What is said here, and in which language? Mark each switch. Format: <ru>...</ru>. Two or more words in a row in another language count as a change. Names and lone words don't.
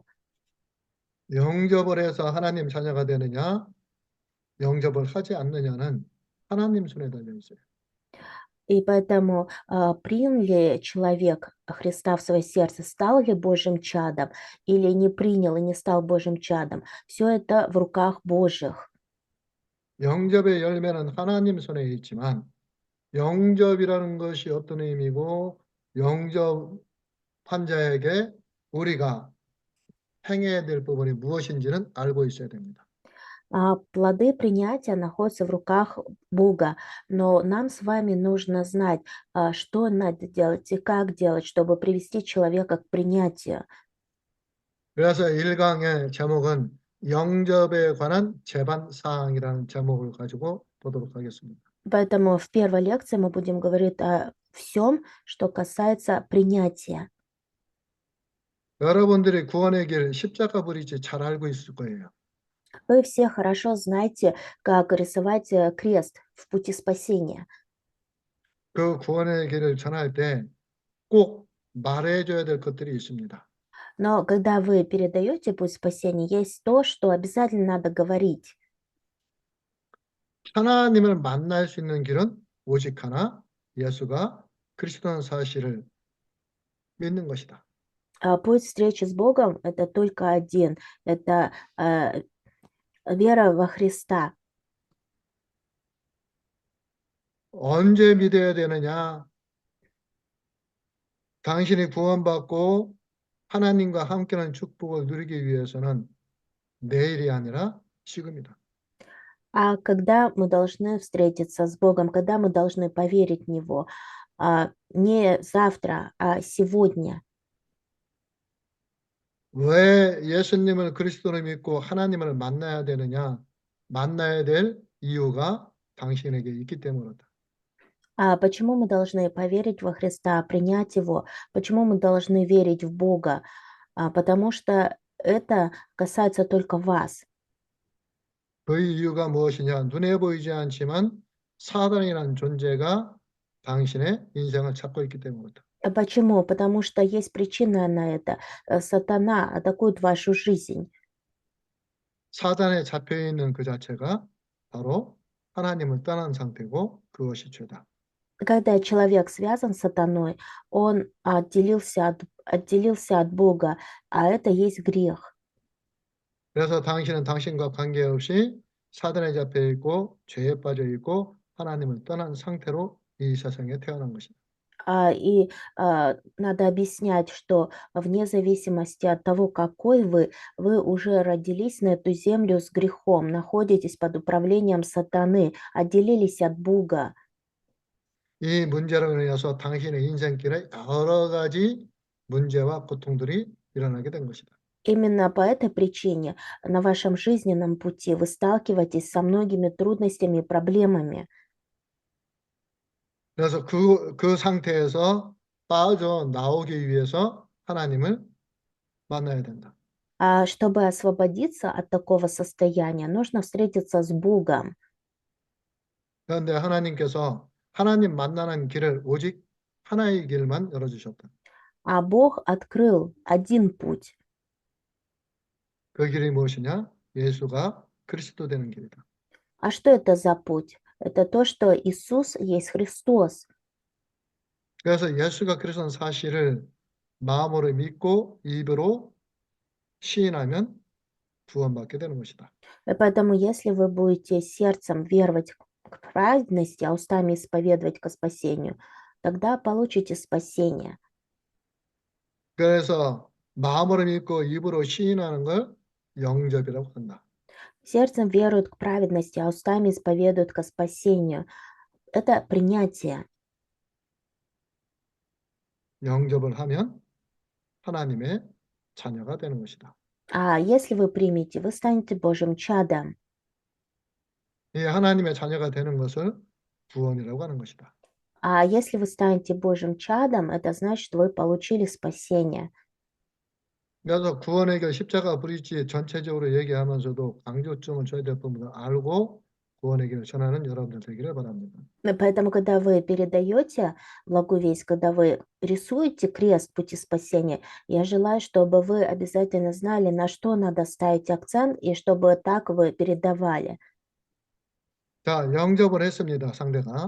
<ko>영접을 해서 하나님 자녀가 되느냐, 영접을 하지 않느냐는 하나님 손에 달려 있어요.</ko> <ru>И поэтому принял ли человек Христа в свое сердце, стал ли Божьим чадом, или не принял и не стал Божьим чадом, все это в руках Божьих.</ru> <ko>영접의 열매는 하나님 손에 있지만 영접이라는 것이 어떤 의미고 영접한 자에게 우리가 행해야 될 부분이 무엇인지는 알고 있어야 됩니다.</ko> <ru>Плоды принятия находятся в руках Бога, но нам с вами нужно знать, что надо делать и как делать, чтобы привести человека к принятию.</ru> <ko>그래서 1강의 제목은 영접에 관한 제반 사항이라는 제목을 가지고 보도록 하겠습니다.</ko> <ru>Поэтому в первой лекции мы будем говорить о всем, что касается принятия.</ru> <ko>여러분들이 구원의 길 십자가 브릿지 잘 알고 있을 거예요.</ko> <ru>Вы все хорошо знаете, как рисовать крест в пути спасения.</ru> <ko>그 구원의 길을 전할 때 꼭 말해줘야 될 것들이 있습니다.</ko> <ru>Но когда вы передаете путь спасения, есть то, что обязательно надо говорить.</ru> <ko>하나님을 만날 수 있는 길은 오직 하나, 예수가 그리스도라는 사실을 믿는 것이다.</ko> <ru>Путь встречи с Богом– это только один, это вера во Христа.</ru> <ko>언제 믿어야 되느냐? 당신이 구원받고 하나님과 함께하는 축복을 누리기 위해서는 내일이 아니라 지금이다.</ko> <ru>А когда мы должны встретиться с Богом, когда мы должны поверить в Него, не завтра, а сегодня.</ru> <ko>왜 예수님을 그리스도로 믿고 하나님을 만나야 되느냐? 만나야 될 이유가 당신에게 있기 때문이다.</ko> <ru>Почему мы должны поверить во Христа, принять Его? Почему мы должны верить в Бога? Потому что это касается только вас.</ru> <ko>그 이유가 무엇이냐? 눈에 보이지 않지만 사단이라는 존재가 당신의 인생을 찾고 있기 때문이다.</ko> <ru>Почему? Потому что есть причина на это. Сатана атакует вашу жизнь.</ru> <ko>사단에 잡혀 있는 그 자체가 바로 하나님을 떠난 상태고 그것이 죄다.</ko> <ru>Когда человек связан с сатаной, он отделился от Бога, а это есть грех.</ru> <ko>그래서 당신은 당신과 관계없이 사단에 잡혀 있고 죄에 빠져 있고 하나님을 떠난 상태로 이 세상에 태어난 것이다.</ko> <ru>Надо объяснять, что вне зависимости от того, какой вы уже родились на эту землю с грехом, находитесь под управлением сатаны, отделились от Бога.</ru> <ko>이 문제로 인해서 당신의 인생길에 여러 가지 문제와 고통들이 일어나게 된 것이다.</ko> <ru>Именно по этой причине на вашем жизненном пути вы сталкиваетесь со многими трудностями и проблемами.</ru> <ko>그래서 그 상태에서 빠져나오기 위해서 하나님을 만나야 된다.</ko> <ru>А чтобы освободиться от такого состояния, нужно встретиться с Богом.</ru> <ko>그런데 하나님께서 하나님 만나는 길을 오직 하나의 길만 열어주셨다.</ko> <ru>А Бог открыл один путь.</ru> <ko>그 길이 무엇이냐? 예수가 그리스도 되는 길이다.</ko> <ru>А что это за путь? Это то, что Иисус есть Христос.</ru> <ko>그래서 예수가 그리스도는 사실을 마음으로 믿고 입으로 시인하면 구원받게 되는 것이다.</ko> <ru>И поэтому, если вы будете сердцем веровать к праведности, а устами исповедовать ко спасению, тогда получите спасение.</ru> <ko>그래서 마음으로 믿고 입으로 시인하는 걸 영접이라고 한다.</ko> <ru>Сердцем веруют к праведности, а устами исповедуют ко спасению. Это принятие.</ru> <ko>영접을 하면 하나님의 자녀가 되는 것이다.</ko> <ru>А если вы примете, вы станете Божьим чадом.</ru> <ko>이 하나님의 자녀가 되는 것을 구원이라고 하는 것이다.</ko> <ru>А если вы станете Божьим чадом, это значит, что вы получили спасение.</ru> <ko>그래서 구원의 길 십자가 브릿지 전체적으로 얘기하면서도 강조점을 줘야 될 부분을 알고 구원의 길을 전하는 여러분들 되기를 바랍니다.</ko> <ru>Поэтому, когда вы передаете благую весть, когда вы рисуете крест пути спасения, я желаю, чтобы вы обязательно знали, на что надо ставить акцент, и чтобы так вы передавали.</ru> <ko>자, 영접을 했습니다, 상대가.</ko>